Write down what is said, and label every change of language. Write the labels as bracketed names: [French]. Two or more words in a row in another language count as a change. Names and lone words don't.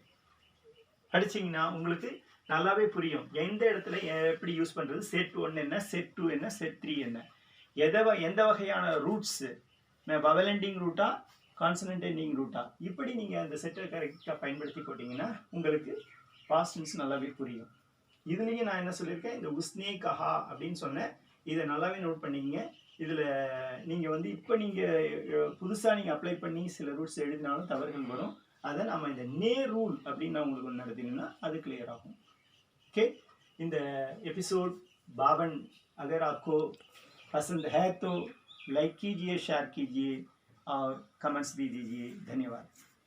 [Tamil] படிச்சீங்கன்னா உங்களுக்கு நல்லாவே புரியும் எந்த இடத்துல எப்படி யூஸ் பண்றது, செட் 1 என்ன, செட் 2 என்ன, செட் 3 என்ன, எந்த வகையான ரூட்ஸ், [English] vowel ending [Tamil] ரூட்டா [English] consonant ending [Tamil] ரூட்டா, இப்படி நீங்க அந்த செட்டை கரெக்டாக பயன்படுத்தி போட்டீங்கன்னா உங்களுக்கு [English] past tense [Tamil] நல்லாவே புரியும். இதுலேயும் நான் என்ன சொல்லியிருக்கேன், இந்த [Hindi] उसने कहा [Tamil] அப்படின்னு சொன்னேன், இதை நல்லாவே நோட் பண்ணிக்கங்க. இதில் நீங்கள் வந்து இப்போ நீங்கள் புதுசாக நீங்கள் அப்ளை பண்ணி சில ரூட்ஸ் எழுதினாலும் தவறுகள் வரும். அதை நம்ம இந்த நே ரூல் அப்படின்னு நான் உங்களுக்கு ஒன்று நடத்தினீங்கன்னா அது கிளியர் ஆகும். [English] OK, in the episode 52 [Hindi] अगर आपको पसंद है तो लाइक कीजिए, शेयर कीजिए और कमेंट्स भी दीजिए। धन्यवाद।